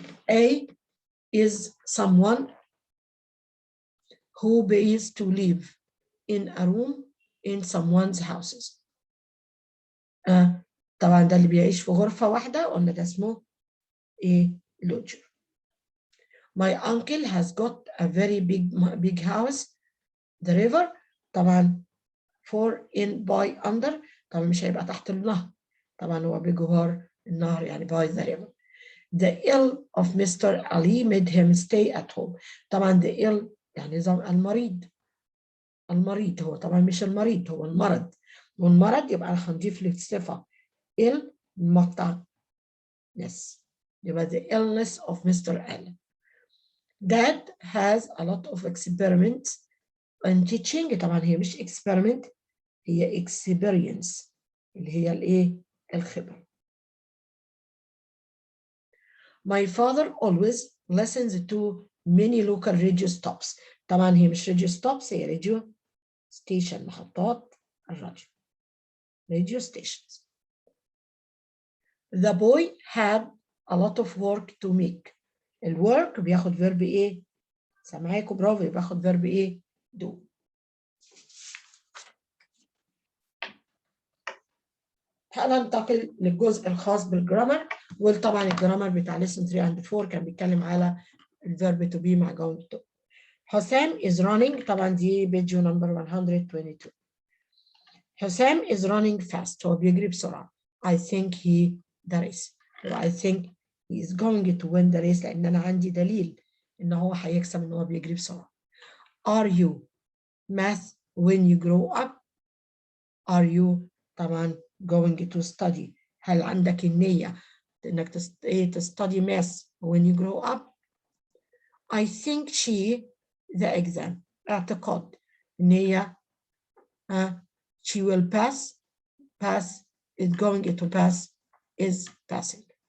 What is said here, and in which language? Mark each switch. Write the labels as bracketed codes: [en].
[en] A is someone who pays to live in a room in someone's houses. [ar] طبعا ده اللي بيعيش في غرفة واحدة، قلنا ده اسمه ايه؟ lodger. [en] My uncle has got a very big house. The river [ar] طبعا [en] for in by under [ar] طبعا مش هيبقى تحت النهر، طبعا هو بجوار النهر يعني [en] by the river. The ill of Mr. Ali made him stay at home. [ar] طبعا the ill يعني المريض. المريض هو طبعا مش المريض، هو المرض، والمرض يبقى هنضيف له صفة ill مقطع ness، يبقى [en] the illness of Mr. Ali. Dad has a lot of experiments in teaching. [ar] طبعا هي مش experiment، هي experience اللي هي الايه؟ الخبرة. [en] My father always listens to many local radio stops. [ar] طبعا هي مش radio stops، هي radio station، محطات الراديو، radio stations. [en] The boy had a lot of work to make. [ar] الwork بياخد verb ايه؟ سامعاكم برافو، بياخد verb ايه؟ do. هننتقل للجزء الخاص بالجرامر، وطبعا الجرامر بتاع [en] lesson 3 and 4 [ar] كان بيتكلم على الverb to be مع going to. حسام [en] is running، [ar] طبعا دي بيج نمبر 122. حسام [en] is running fast، [ar] هو بيجري بسرعة. [en] I think he the race. I think he is going to win the race، [ar] لأن أنا عندي دليل إن هو هيكسب، إن هو بيجري بسرعة. [en] Are you math when you grow up؟ Are you طبعا going to study، [ar] هل عندك النية إنك تستدي [en] math when you grow up؟ I think she the exam، [ar] اعتقاد إن هي [en] she will pass is going to pass is passing.